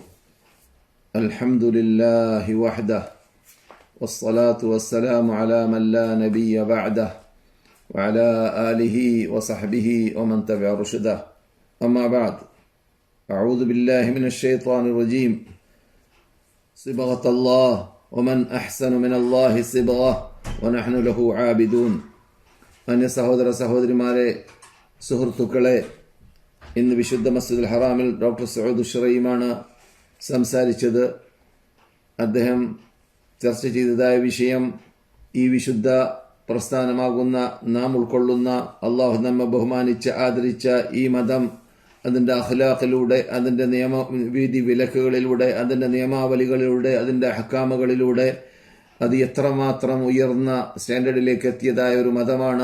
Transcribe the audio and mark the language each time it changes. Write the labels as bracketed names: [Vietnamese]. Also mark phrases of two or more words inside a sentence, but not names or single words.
[Arabic] الحمد لله وحده والصلاة والسلام على من لا نبي بعده وعلى آله وصحبه ومن تبع رشده. أما بعد، أعوذ بالله من الشيطان الرجيم. صبغة الله ومن أحسن من الله صبغة ونحن له عابدون. [Malayalam] അന്യ സഹോദര സഹോദരിമാരെ, സുഹൃത്തുക്കളെ, ഇന്ന് വിശുദ്ധ മസ്ജിദുൽ ഹറാമിൽ ഡോക്ടർ സൗദ് ഷുറൈമാണ് സംസാരിച്ചത്. അദ്ദേഹം ചർച്ച ചെയ്തതായ വിഷയം ഈ വിശുദ്ധ പ്രസ്ഥാനമാകുന്ന നാം ഉൾക്കൊള്ളുന്ന, അള്ളാഹു നമ്മെ ബഹുമാനിച്ച് ആദരിച്ച ഈ മതം, അതിൻ്റെ അഖ്ലാഖിലൂടെ, അതിൻ്റെ നിയമവിധി വിലക്കുകളിലൂടെ, അതിൻ്റെ നിയമാവലികളിലൂടെ, അതിൻ്റെ ഹക്കാമുകളിലൂടെ അത് എത്രമാത്രം ഉയർന്ന സ്റ്റാൻഡേർഡിലേക്ക് എത്തിയതായ ഒരു മതമാണ്.